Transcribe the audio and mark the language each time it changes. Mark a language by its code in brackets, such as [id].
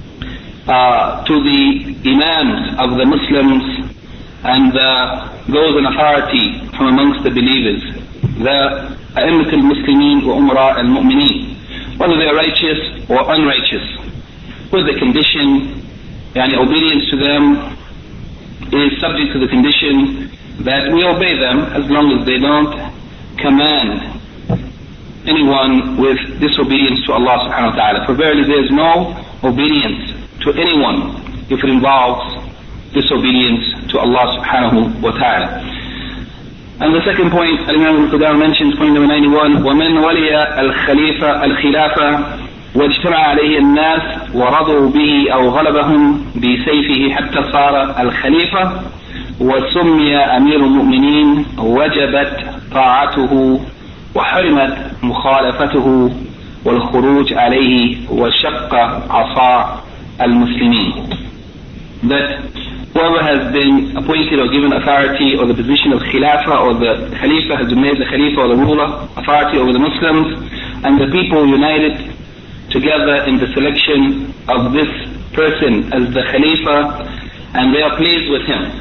[en] To the imams of the Muslims and those in authority from amongst the believers, the [ar] a'immat al-muslimin wa umra al-mu'mineen, [en] whether they are righteous or unrighteous, with the condition, yani obedience to them is subject to the condition that we obey them as long as they don't command anyone with disobedience to Allah subhanahu wa ta'ala. For verily there is no obedience to anyone if it involves disobedience to Allah subhanahu wa ta'ala. And the second point, Al-Imam al-Qudama mentions point number 91, [ar] وَمَنْ وَلِيَ الْخَلِيفَ الْخِلَافَةَ وَاجْتَمَعَ عَلَيْهِ النَّاسِ وَرَضُوا بِهِ أَوْ غَلَبَهُمْ بِسَيْفِهِ حَتَّى صَارَ الْخَلِيفَةَ وسمي أمير المؤمنين وجبت طاعته وحرمت مخالفته والخروج عليه وشق عصا المسلمين. [en] That whoever has been appointed or given authority or the position of khilafah, or the khalifa has been made the khalifa or the ruler, authority over the Muslims, and the people united together in the selection of this person as the khalifa, and they are pleased with him.